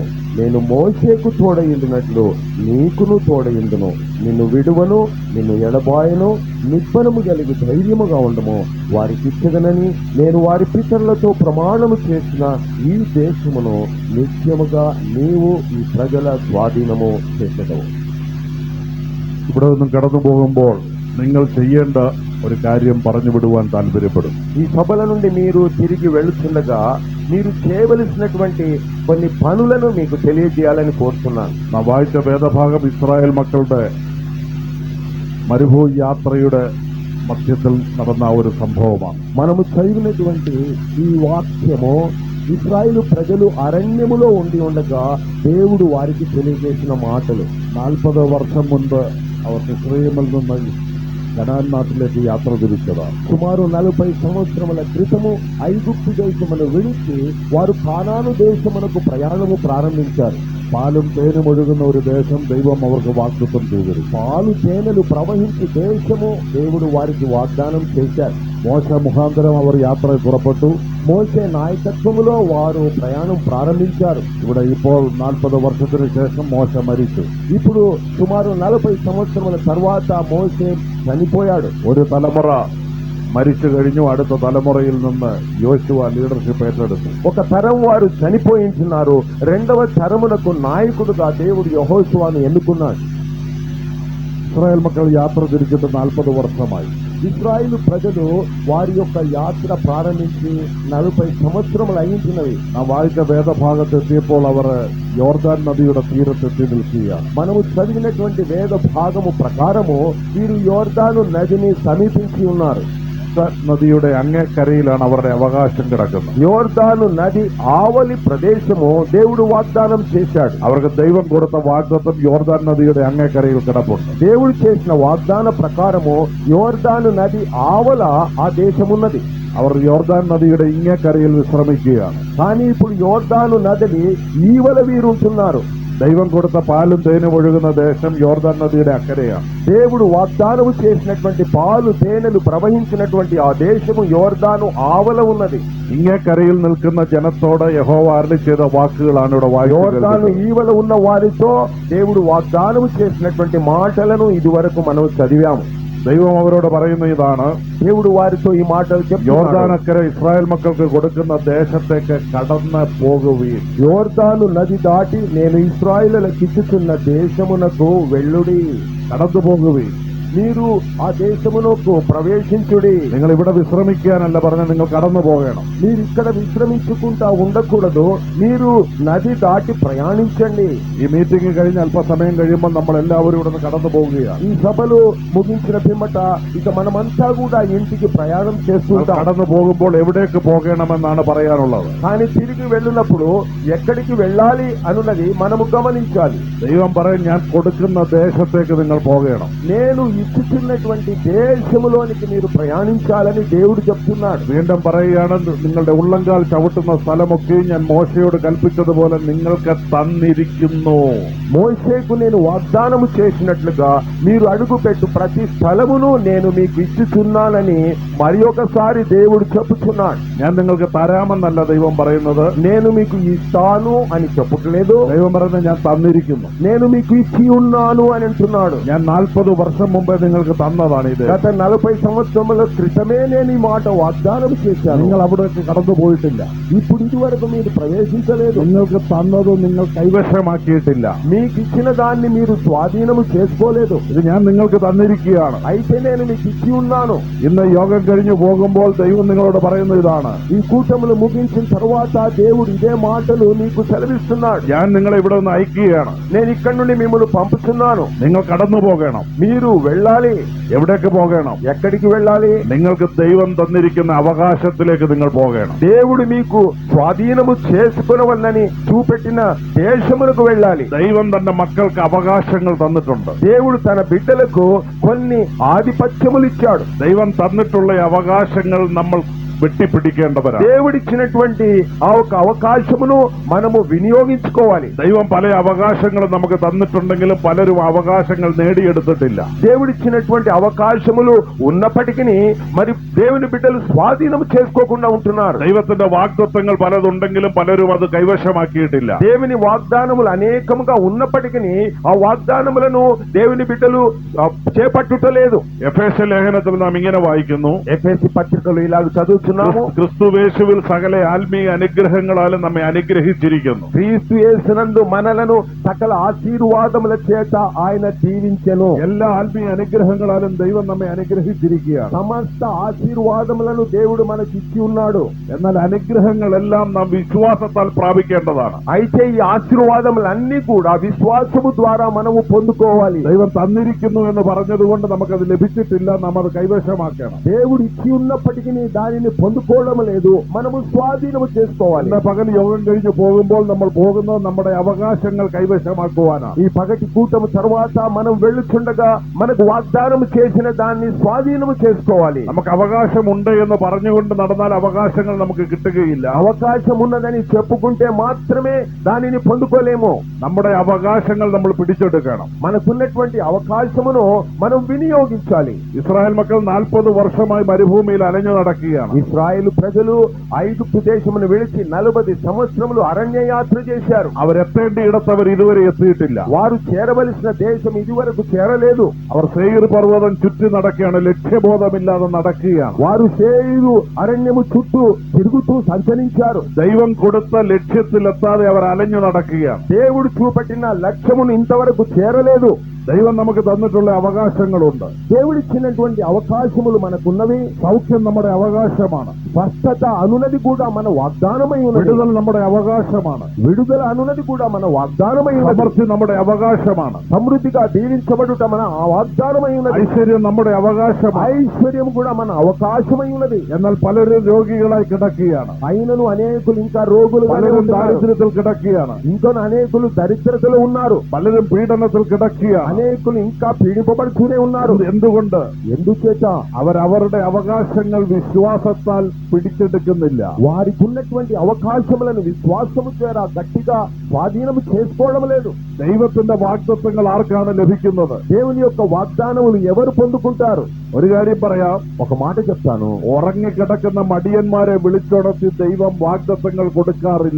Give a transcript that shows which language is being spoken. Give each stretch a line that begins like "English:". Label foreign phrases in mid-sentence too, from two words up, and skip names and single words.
Telugu: నేను మోషేకు తోడయిండినట్లు నీకును తోడయిందును. నిన్ను విడువను, నిన్ను ఎడబాయను. నిబ్బరము కలిగి ధైర్యముగా ఉండము. వారికిచ్చదనని నేను వారి పితరులతో ప్రమాణము చేసిన ఈ దేశమును నిత్యముగా నీవు ఈ ప్రజల స్వాధీనము చేసేదవు.
Malayalam: ഇവിടെ നിന്നും കടന്നു പോകുമ്പോൾ നിങ്ങൾ ചെയ്യേണ്ട ഒരു കാര്യം പറഞ്ഞു വിടുവാൻ താല്പര്യപ്പെടും.
Telugu: ఈ సభల నుండి మీరు తిరిగి వెళుతుండగా మీరు చేయవలసినటువంటి కొన్ని పనులను మీకు తెలియజేయాలని కోరుతున్నాను.
Malayalam: നാം വായിച്ച വേദഭാഗം ഇസ്രായേൽ മക്കളുടെ മരുഭൂമി യാത്രയുടെ മധ്യത്തിൽ നടന്ന ഒരു സംഭവമാണ്.
Telugu: మనము చదివినటువంటి ఈ వాక్యము ఇశ్రాయేలు ప్రజలు అరణ్యములో ఉండి ఉండగా దేవుడు వారికి తెలియజేసిన మాటలు.
Malayalam: 40 വർഷം മുൻപ് അവർ മിസ്രയീമിൽ നിന്ന് കനാൻ നാട്ടിലേക്ക് യാത്ര തിരിച്ചതാണ്.
Telugu: సుమారు 40 సంవత్సరముల క్రితము ఐగుప్తు దేశమును విడిచి వారు కానాను దేశమునకు ప్రయాణము ప్రారంభించారు.
Malayalam: പാലും തേനും ഒഴുകുന്ന ഒരു ദേശം ദൈവം അവർക്ക് വാഗ്ദത്തം ചെയ്തിരുന്നു.
Telugu: పాలు తేనెలు ప్రవహించే దేశము దేవుడు వారికి వాగ్దానం చేశారు.
Malayalam: മോശ മുഖാന്തരം അവർ യാത്ര പുറപ്പെട്ടു.
Telugu: మోషే నాయకత్వములో వారు ప్రయాణం ప్రారంభించారు.
Malayalam: ഇവിടെ ഇപ്പോൾ 40 വർഷത്തിന് ശേഷം മോശ മരിച്ചു.
Telugu: ఇప్పుడు సుమారు 40 సంవత్సరముల తర్వాత మోషే చనిపోయాడు.
Malayalam: ഒരു തലമുറ മരിച്ചു കഴിഞ്ഞു. അടുത്ത തലമുറയിൽ നിന്ന് യോശുവ ലീഡർഷിപ്പ് ഏറ്റെടുത്തു.
Telugu: ఒక తరం వారు చనిపోయించున్నారు. రెండవ తరమునకు నాయకుడుగా దేవుడు యెహోషువను ఎన్నుకున్నాడు.
Malayalam: ഇസ്രായേൽ മക്കൾ യാത്ര തിരിച്ചിട്ട് 40 വർഷമായി.
Telugu: ఇశ్రాయేలు ప్రజలు వారి యొక్క యాత్ర ప్రారంభించి 40 సంవత్సరములు అయించినవి.
Malayalam: ആ വായിച്ച വേദഭാഗത്തെത്തിയപ്പോൾ അവർ യോർദാൻ നദിയുടെ തീരത്തെത്തി നിൽക്കുകയാണ്.
Telugu: మనము చదివినటువంటి వేద భాగము ప్రకారము వీరు యోర్దాను నదిని సమీపించి ఉన్నారు.
Malayalam: നദിയുടെ അങ്ങേക്കരയിലാണ് അവരുടെ അവകാശം കിടക്കുന്നത്.
Telugu: యోర్దాను నది ఆవలి ప్రదేశము దేవుడు వాగ్దానం చేశాడు.
Malayalam: അവർക്ക് ദൈവം കൊടുത്ത വാഗ്ദത്തം യോർദാൻ നദിയുടെ അങ്ങേക്കരയിൽ കിടപ്പുണ്ട്.
Telugu: దేవుడు చేసిన వాగ్దాన ప్రకారము యోర్దాను నది ఆవల ఆ దేశమున్నది.
Malayalam: അവർ യോർദാൻ നദിയുടെ ഇങ്ങേക്കരയിൽ വിശ്രമിക്കുകയാണ്.
Telugu: కానీ ఇప్పుడు యోర్దాను నదిని ఈవల వీరుంటున్నారు.
Malayalam: ദൈവം കൊടുത്ത പാലും തേനും ഒഴുകുന്ന ദേശം യോർദാൻ నదిയുടെ അക്കരയാണ്.
Telugu: దేవుడు వాగ్దానము చేసినటువంటి పాలు తేనెలు ప్రవహించినటువంటి ఆ దేశము యోర్దాను ఆవల ఉన్నది.
Malayalam: ഇങ്ങേക്കരയിൽ നിൽക്കുന്ന ജനത്തോട് യഹോവ അരുളി ചെയ്ത വാക്കുകളാണ് ഇവിടെ యోర్దాను വായിക്കുന്നത്.
Telugu: ఈవల ఉన్న వారితో దేవుడు వాగ్దానము చేసినటువంటి మాటలను ఇదివరకు మనం చదివాము.
Malayalam: ദൈവം അവരോട് പറയുന്ന ഇതാണ്,
Telugu: దేవుడు వారితో ఈ మాటలు చెప్తున్నాడు.
Malayalam: യോർദാനക്കര ഇസ്രായേൽ മക്കൾക്ക് കൊടുക്കുന്ന ദേശത്തേക്ക് കടന്ന് പോകുകയും
Telugu: యోర్దాను నది దాటి నేను ఇశ్రాయేలులకు ఇచ్చుచున్న దేశమునకు వెళ్ళుడి.
Malayalam: കടന്നു പോകുകയും
Telugu: మీరు ఆ దేశమునకు ప్రవేశించుడి.
Malayalam: നിങ്ങൾ ഇവിടെ വിശ്രമിക്കാനല്ല പറഞ്ഞ, നിങ്ങൾ കടന്നു പോകണം.
Telugu: మీరు ఇక్కడ విశ్రమించుకుంటా ఉండకూడదు, మీరు నది దాటి ప్రయాణించండి.
Malayalam: ഈ മീറ്റിംഗ് കഴിഞ്ഞ് അല്പസമയം കഴിയുമ്പോൾ നമ്മൾ എല്ലാവരും ഇവിടെ നിന്ന് കടന്നു പോവുകയാണ്.
Telugu: ఈ సభలు ముగించిన పిమ్మట ఇక మనమంతా కూడా ఇంటికి ప్రయాణం చేస్తుంటాం.
Malayalam: കടന്നു പോകുമ്പോൾ എവിടേക്ക് പോകണമെന്നാണ് പറയാനുള്ളത്.
Telugu: కానీ తిరిగి వెళ్ళినప్పుడు ఎక్కడికి వెళ్ళాలి అనున్నది మనము గమనించాలి.
Malayalam: ദൈവം പറയും, ഞാൻ കൊടുക്കുന്ന ദേശത്തേക്ക് നിങ്ങൾ പോകണം.
Telugu: నేను ఇచ్చుతున్నటువంటి దేశములోనికి మీరు ప్రయాణించాలని దేవుడు చెప్తున్నాడు.
Malayalam: വീണ്ടും പറയുകയാണ്, നിങ്ങളുടെ ഉള്ളങ്കാൽ ചവിട്ടുന്ന സ്ഥലമൊക്കെ ഞാൻ മോശയോട് കൽപ്പിച്ചതുപോലെ നിങ്ങൾക്ക് തന്നിരിക്കുന്നു.
Telugu: మోషేకు నేను వాగ్దానము చేసినట్లుగా మీరు అడుగుపెట్టు ప్రతి స్థలమును నేను మీకు ఇచ్చుచున్నానని మరి ఒకసారి దేవుడు చెప్పుచున్నాడు.
Malayalam: ഞാൻ നിങ്ങൾക്ക് തരാമെന്നല്ല ദൈവം പറയുന്നത്,
Telugu: నేను మీకు ఇస్తాను అని చెప్పట్లేదు.
Malayalam: ദൈവം പറയുന്നത് ഞാൻ തന്നിരിക്കുന്നു.
Telugu: నేను మీకు ఇచ్చి ఉన్నాను అని అంటున్నాడు.
Malayalam: ഞാൻ 40 വർഷം മുമ്പേ നിങ്ങൾക്ക് തന്നതാണ് ഇത്.
Telugu: గత 40 సంవత్సరముల క్రితమే నేను ఈ మాట వాగ్దానం చేశాను.
Malayalam: നിങ്ങൾ അവിടേക്ക് കടന്നു പോയിട്ടില്ല.
Telugu: ఇప్పుడు ఇదివరకు మీరు ప్రవేశించలేదు.
Malayalam: നിങ്ങൾക്ക് തന്നത് നിങ്ങൾ കൈവശമാക്കിയിട്ടില്ല.
Telugu: మీకు ఇచ్చిన దాన్ని మీరు స్వాధీనము చేసుకోలేదు.
Malayalam: ഇത് ഞാൻ നിങ്ങൾക്ക് തന്നിരിക്കുകയാണ്.
Telugu: అయితే నేను మీకు ఇచ్చి ఉన్నాను.
Malayalam: ഇന്ന് യോഗം കഴിഞ്ഞു പോകുമ്പോൾ ദൈവം നിങ്ങളോട് പറയുന്നത് ഇതാണ്,
Telugu: ఈ కూటములు ముగించిన తర్వాత దేవుడు ఇదే మాటలు నీకు సెలవిస్తున్నాడు.
Malayalam: ഞാൻ നിങ്ങളെ ഇവിടെ നിന്ന് അയക്കുകയാണ്.
Telugu: నేను ఇక్కడ నుండి మిమ్మల్ని పంపుతున్నాను.
Malayalam: നിങ്ങൾ കടന്നു പോകണം.
Telugu: మీరు వెళ్ళాలి.
Malayalam: എവിടേക്ക് പോകണം?
Telugu: ఎక్కడికి వెళ్ళాలి?
Malayalam: നിങ്ങൾക്ക് ദൈവം തന്നിരിക്കുന്ന അവകാശത്തിലേക്ക് നിങ്ങൾ പോകണം.
Telugu: దేవుడు మీకు స్వాధీనము చేసుకునవల్లని చూపెట్టిన దేశములకు వెళ్ళాలి.
Malayalam: ദൈവം തന്റെ മക്കൾക്ക് അവകാശങ്ങൾ തന്നിട്ടുണ്ട്.
Telugu: దేవుడు తన బిడ్డలకు కొన్ని ఆధిపత్యములు ఇచ్చాడు.
Malayalam: ദൈവം തന്നിട്ടുള്ള അവകാശങ്ങൾ നമ്മൾ വെട്ടിപ്പിടിക്കേണ്ടവരാണ്.
Telugu: దేవుడిచ్చినటువంటి ఆ ఒక అవకాశమును మనము వినియోగించుకోవాలి.
Malayalam: ദൈവം പല അവകാശങ്ങളും നമുക്ക് തന്നിട്ടുണ്ടെങ്കിലും പലരും അവകാശങ്ങൾ നേടിയെടുത്തിട്ടില്ല.
Telugu: దేవుడిచ్చినటువంటి అవకాశములు ఉన్నప్పటికీ మరి దేవుని బిడ్డలు స్వాధీనం చేసుకోకుండా ఉంటున్నారు.
Malayalam: ദൈവത്തിന്റെ വാഗ്ദത്തങ്ങൾ പലതുണ്ടെങ്കിലും പലരും അത് കൈവശമാക്കിയിട്ടില്ല.
Telugu: దేవుని వాగ్దానములు అనేకముగా ఉన్నప్పటికీ ఆ వాగ్దానములను దేవుని బిడ్డలు చేపట్టుటలేదు.
Malayalam: എഫേസ്യ ലേഖനത്തിൽ നാം ഇങ്ങനെ വായിക്കുന്നു,
Telugu: ఎఫెసీ పత్రికలు ఇలాగ చదువుతున్నాము,
Malayalam: ക്രിസ്തുവേശുവിൽ സകല ആത്മീയ അനുഗ്രഹങ്ങളാലും നമ്മെ അനുഗ്രഹിച്ചിരിക്കുന്നു.
Telugu: క్రీస్తు యేసునందు మనలను సకల ఆశీర్వాదముల చేత ఆయన దీవించెను.
Malayalam: എല്ലാ ആത്മീയ അനുഗ്രഹങ്ങളാലും ദൈവം നമ്മെ അനുഗ്രഹിച്ചിരിക്കുകയാണ്.
Telugu: సమస్త ఆశీర్వాదములను దేవుడు మనకి ఇచ్చి ఉన్నాడు.
Malayalam: എന്നാൽ അനുഗ്രഹങ്ങളെല്ലാം നാം വിശ്വാസത്താൽ പ്രാപിക്കേണ്ടതാണ്.
Telugu: అయితే ఈ ఆశీర్వాదములన్నీ కూడా విశ్వాసము ద్వారా మనము పొందుకోవాలి.
Malayalam: ദൈവം തന്നിരിക്കുന്നു എന്ന് പറഞ്ഞതുകൊണ്ട് നമുക്കത് ലഭിച്ചിട്ടില്ല, നാം അത് കൈവശമാക്കണം.
Telugu: దేవుడు ఇచ్చి ఉన్నప్పటికీ దానిని పొందుకోవడం లేదు, మనము స్వాధీనము చేసుకోవాలి.
Malayalam: ഇന്ന് പകൽ യോഗം കഴിഞ്ഞ് പോകുമ്പോൾ നമ്മൾ പോകുന്നത് നമ്മുടെ അവകാശങ്ങൾ കൈവശമാക്കുവാനാണ്.
Telugu: ఈ పగటి కూటము తర్వాత మనం వెళ్ళుచుండగా మనకు వాగ్దానం చేసిన దాన్ని స్వాధీనము చేసుకోవాలి.
Malayalam: നമുക്ക് അവകാശമുണ്ട് എന്ന് പറഞ്ഞുകൊണ്ട് നടന്നാൽ അവകാശങ്ങൾ നമുക്ക് കിട്ടുകയില്ല.
Telugu: అవకాశం ఉన్నదని చెప్పుకుంటే మాత్రమే దానిని పొందుకోలేము.
Malayalam: നമ്മുടെ അവകാശങ്ങൾ നമ്മൾ പിടിച്ചെടുക്കണം.
Telugu: మనకున్నటువంటి అవకాశమును మనం వినియోగించాలి.
Malayalam: ഇസ്രായേൽ മക്കൾ 40 വർഷമായി മരുഭൂമിയിൽ അലഞ്ഞു നടക്കുകയാണ്.
Telugu: ఇశ్రాయేలు ప్రజలు ఐగుప్తు దేశమును విడిచి 40 సంవత్సరములు అరణ్య యాత్ర చేశారు.
Malayalam: അവരെത്തേണ്ടിയിടത്ത് അവർ ഇതുവരെ എത്തിയിട്ടില്ല.
Telugu: వారు చేరవలసిన దేశం ఇదివరకు చేరలేదు.
Malayalam: അവർ സെയീർ പർവ്വതം ചുറ്റി നടക്കുകയാണ്, ലക്ഷ്യബോധമില്ലാതെ നടക്കുകയാണ്.
Telugu: వారు సేయీరు అరణ్యము చుట్టూ తిరుగుతూ సంచరించారు.
Malayalam: ദൈവം കൊടുത്ത ലക്ഷ്യത്തിലെത്താതെ അവർ അലഞ്ഞു നടക്കുകയാണ്.
Telugu: దేవుడు చూపట్టిన లక్ష్యమును ఇంతవరకు చేరలేదు.
Malayalam: ദൈവം നമുക്ക് തന്നിട്ടുള്ള അവകാശങ്ങളുണ്ട്.
Telugu: దేవుడిచ్చినటువంటి అవకాశములు మనకున్నవి.
Malayalam: സൗഖ്യം നമ്മുടെ അവകാശമാണ്.
Telugu: స్వస్థత అనునది కూడా మన వాగ్దానమై ఉన్నది.
Malayalam: വിടുതൽ നമ്മുടെ അവകാശമാണ്.
Telugu: విడుదల అనునది కూడా మన వాగ్దానమై ఉన్నది.
Malayalam: സമൃദ്ധി നമ്മുടെ അവകാശമാണ്.
Telugu: సమృద్ధిగా దీవించబడుట మన వాగ్దానమై ఉన్నది.
Malayalam: ഐശ്വര്യം നമ്മുടെ അവകാശമാണ്.
Telugu: ఐశ్వర్యం కూడా మన అవకాశమై ఉన్నది.
Malayalam: എന്നാൽ പലരും രോഗികളായി കിടക്കുകയാണ്.
Telugu: అయినను అనేకులు ఇంకా రోగులుగా
Malayalam: പലരും
Telugu: ఉన్నారు.
Malayalam: ദാരിദ്ര്യത്തിൽ കിടക്കുകയാണ്.
Telugu: ఇంకా అనేకులు దరిద్రతలో ఉన్నారు.
Malayalam: പലരും പീഡനത്തിൽ കിടക്കുകയാണ്.
Telugu: అనేకులు ఇంకా పీడింపబడుతూనే ఉన్నారు.
Malayalam: എന്തുകൊണ്ട്?
Telugu: ఎందుచేత
Malayalam: അവരവരുടെ അവകാശങ്ങൾ വിശ്വാസത്താൽ പിടിച്ചെടുക്കുന്നില്ല.
Telugu: వారికి ఉన్నటువంటి అవకాశములను విశ్వాసము ద్వారా గట్టిగా స్వాధీనము చేసుకోవడం లేదు.
Malayalam: ദൈവത്തിന്റെ വാഗ്ദത്തങ്ങൾ ആർക്കാണ് ലഭിക്കുന്നത്?
Telugu: దేవుని యొక్క వాగ్దానములు ఎవరు పొందుకుంటారు?
Malayalam: ഒരു കാര്യം പറയാം,
Telugu: ఒక మాట చెప్తాను.
Malayalam: ഉറങ്ങിക്കിടക്കുന്ന മടിയന്മാരെ വിളിച്ചുണർത്തി ദൈവം വാഗ്ദത്തങ്ങൾ കൊടുക്കാറില്ല.